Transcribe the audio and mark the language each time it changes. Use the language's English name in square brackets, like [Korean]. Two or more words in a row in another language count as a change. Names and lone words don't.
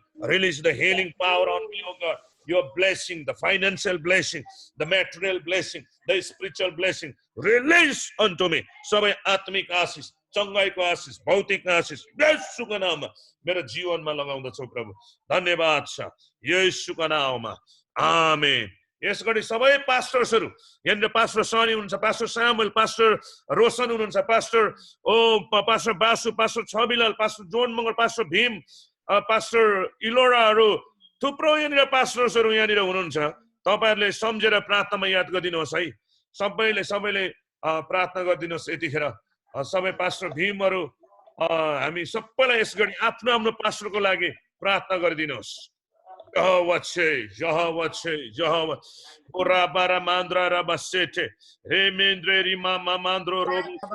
[English] Release the healing power on me, oh God. Your blessing, the financial blessing, the material blessing, the spiritual blessing. Release unto me. [Nepali] सबै आत्मिक आशीष, चंगाईको आशीष, भौतिक आशीष येशूको नाममा मेरो जीवनमा लगाउँदछु प्रभु। धन्यवाद छ येशूको नाममा। आमेन। यसगरी सबै पास्टर्सहरु यहाँनिर पास्टर सनी हुनुहुन्छ, पास्टर सामुएल, पास्टर रोशन हुनुहुन्छ, पास्टर बासु, पास्टर छबिलाल, पास्टर जोन मगर, पास्टर भीम, पास्टर इलोराहरु थुप्रो यहाँनिर पास्टर्सहरु यहाँनिर हुनुहुन्छ। तपाईहरुले सम्झेर प्रार्थनामा याद गरिदिनुहोस् है। सबैले प्रार्थना गरिदिनुहोस्। यतिखेर सबै पास्टर भीमहरु हामी सबैलाई यसगरी आफ्नो आफ्नो पास्टरको लागि प्रार्थना गरिदिनुहोस्। Jehovah che, Jehovah che, Jehovah. Ora bara mandra rabasete. Remendre rima mamandro robu.